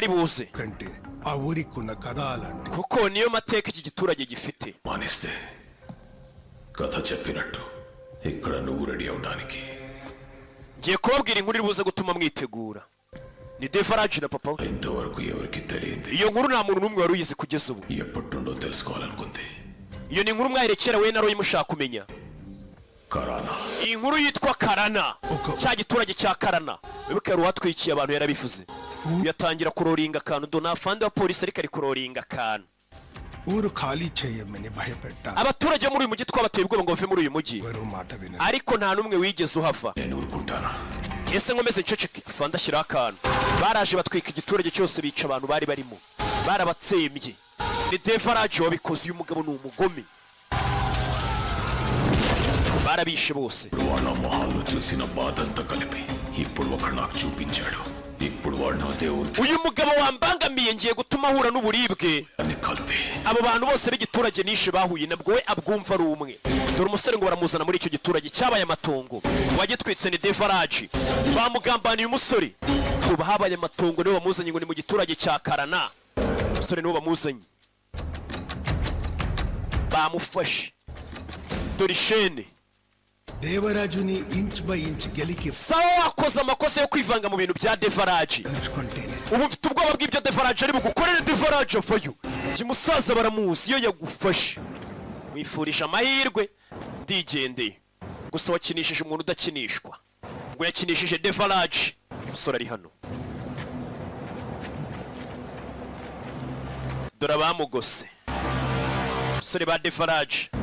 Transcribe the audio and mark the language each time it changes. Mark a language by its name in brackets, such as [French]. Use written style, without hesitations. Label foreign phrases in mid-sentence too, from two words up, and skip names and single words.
[Kinyarwanda] bari buze [Telugu] కంటే ఆ ఊరికున్న కథ అలాంటి [Kinyarwanda] kuko niyo mateka iki giturage gifite [Telugu] మానేస్తే కథ చెప్పినట్టు ఇక్కడ నువ్వు రెడీ అవడానికి [Kinyarwanda] ngiye kubabwira inkuru iri buze gutuma mwitegura ni Devarage na papa [Telugu] ఇంతవరకు ఎవరికి తెలియంది [Kinyarwanda] iyo nkuru nta muntu n'umwe wari uyizi kugeza ubu [Telugu] ఎప్పటినుండో తెలుసుకోవాలనుకుంది [Kinyarwanda] iyo ni inkuru mwaherekera we na royi mushaka kumenya [Telugu] కరానా [Kinyarwanda] iyi nkuru yitwa Karana cya giturage cya Karana wibuke yari uwatwikiye abantu yarabivuze yatangira kuroringa akantu dona afande wa polisi ariko ari kuroringa akantu [Telugu] ఊరు ఖాళీ చేయమని భయపెట్టారు [Kinyarwanda] abaturage muri uyu mujyi twabateye ubwoba ngo bave muri uyu mujyi [Telugu] ఎవరు మాట వినరు [Kinyarwanda] ariko nta n'umwe wigeze uhava [Telugu] నేను ఊరుకుంటానా [Kinyarwanda] ese nkomeze nceceke afande ashyiraho akantu baraje batwika igiturage cyose bica abantu bari barimo barabatsembye ni Devarage wabikoze uyu mugabo ni umugome barabishe bose [Telugu] వాళ్ళ మొహాల్లో చూసిన బాధంతా కలిపి ఇప్పుడు ఒకడు నాకు చూపించాడు ఇప్పుడు వాడు నా దేవుడికి [Kinyarwanda] uyu mugabo wambangamiye ngiye gutuma ahura n'uburibwe [Telugu] అన్ని కలిపి [Kinyarwanda] abo bantu bose b'igiturage nishe bahuye nabwo we abwumva ari umwe dore umusore ngo baramuzana muri icyo giturage cyabaye amatongo wagitwitse ni Devarage bamugambaniye umusore ubu habaye amatongo niwe bamuzanye ngo ni mu giturage cya Karana umusore niwe bamuzanye bamufashe dore ishene [Telugu] దేవరాజుని [English] inch by inch [Telugu] గెలికి [Kinyarwanda] sawa wakoze amakosa yo kwivanga mu bintu bya Devarage [Telugu] తెలుసుకుంటేనే [Kinyarwanda] ubu mfite ubwoba bw'ibyo Devarage ari bugukorere Devarage avayo uyu musaza baramuzi iyo yagufashe mwifurije amahirwe ndigendeye gusa wakinishije umuntu udakinishwa ngo yakinishije Devarage umusore ari hano dore abamugose umusore ba Devarage